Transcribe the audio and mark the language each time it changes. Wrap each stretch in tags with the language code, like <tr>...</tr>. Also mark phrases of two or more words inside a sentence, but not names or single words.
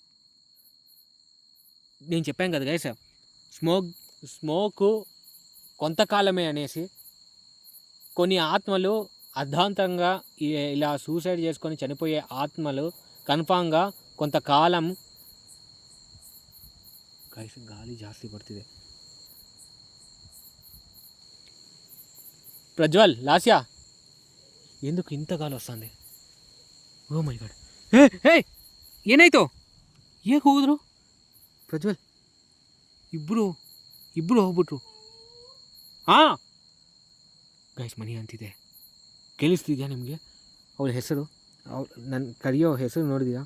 <te>నేను చెప్పాను కదా గైస్, స్మోకు కొంతకాలమే అనేసి. కొన్ని ఆత్మలు అర్ధాంతంగా ఇలా సూసైడ్ చేసుకొని చనిపోయే ఆత్మలు కన్ఫామ్గా కొంతకాలం.</te> <kn>ಗೈಸ್ ಗಾಳಿ ಜಾಸ್ತಿ ಬರ್ತಿದೆ. ಪ್ರಜ್ವಲ್, ಲಾಸ್ಯ,</kn> <te>ఎందుకు ఇంత గాలి వస్తుంది?</te> <en>Oh my God,</en> <kn>ಹೇ ಏನಾಯ್ತು? ಹೇಗೆ ಹೋದ್ರು ಪ್ರಜ್ವಲ್? ಇಬ್ಬರು ಹೋಗ್ಬಿಟ್ರು. ಗೈಸ್ ಮನಿ ಅಂತಿದೆ, ಕೇಳಿಸ್ತಿದ್ಯಾ ನಿಮಗೆ? ಅವಳ ಹೆಸರು, ನನ್ನ ಕರೆಯೋ ಹೆಸರು ನೋಡಿದ್ಯಾ?</kn>